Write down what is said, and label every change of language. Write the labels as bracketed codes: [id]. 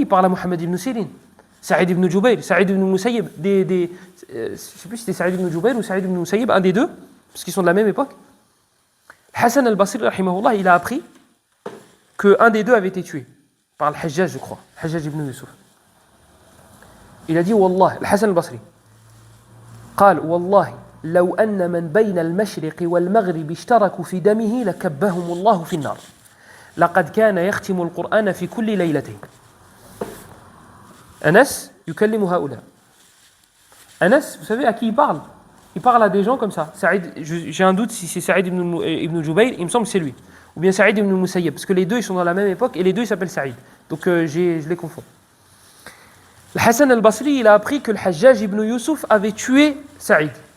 [fr] Il parle à Mohammed ibn Sirin, Sa'id ibn Jubayr, Sa'id ibn Musayyib. Je ne sais plus si c'était Sa'id ibn Jubayr ou Sa'id ibn Musayyib, un des deux, parce qu'ils sont de la même époque. Hassan al-Basri, rahimahullah, il a appris qu'un des deux avait été tué par le Hajjaj, je crois, Hajjaj ibn Yusuf. Il a dit, wallah, Hassan al-Basri, [ar] قال والله لو أن من بين المشرق والمغرب اشتركوا في دمه لكبهم الله في النار لقد كان يختم القرآن في كل ليلتين. Anas يكلم هؤلاء. [fr] Anas, vous savez à qui il parle? Il parle à des gens comme ça. J'ai un doute si c'est Sa'id ibn Jubayr, il me semble que c'est lui. Ou bien Sa'id ibn Musayyib, parce que les deux ils sont dans la même époque et les deux ils s'appellent Sa'id. Donc je les confonds. Le Hassan al-Basri, il a appris que le Hajjaj ibn Yusuf avait tué Sa'id.